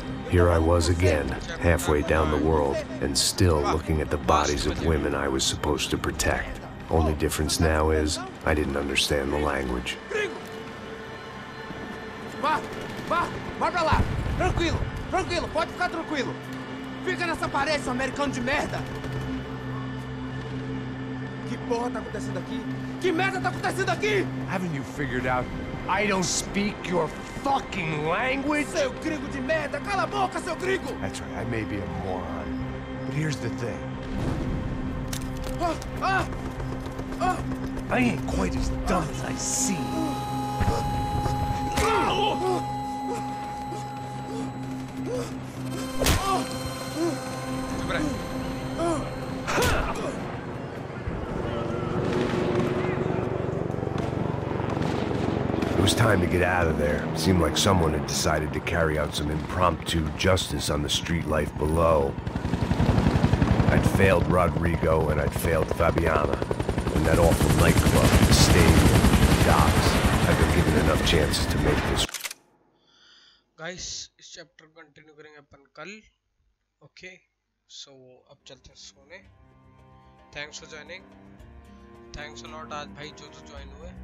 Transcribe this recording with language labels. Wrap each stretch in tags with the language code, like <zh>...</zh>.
<en>Here I was again, halfway down the world, and still looking at the bodies of women I was supposed to protect. Only difference now is, I didn't understand the language.</en> <pt>Vai pra lá! Tranquilo, pode ficar tranquilo. Fica nessa parede, seu americano de merda! Que porra tá acontecendo aqui? Que merda tá acontecendo aqui?</pt> <en>Haven't you figured out I don't speak your fucking language?</en> <pt>Seu gringo de merda! Cala a boca, seu gringo!</pt> <en>That's right, I may be a moron, but here's the thing. I ain't quite as dumb as I seem. It was time to get out of there. It seemed like someone had decided to carry out some impromptu justice on the street life below. I'd failed Rodrigo and I'd failed Fabiana. And that awful nightclub, the stadium, the docks. I've been given enough chances to make this.</en> <hi>Guys, इस chapter continue करेंगे अपन कल.</hi> <en>Okay, so</en> <hi>अब चलते हैं सोने.</hi> <en>Thanks for joining. Thanks a lot</en> <hi>आज भाई जो join हुए.</hi>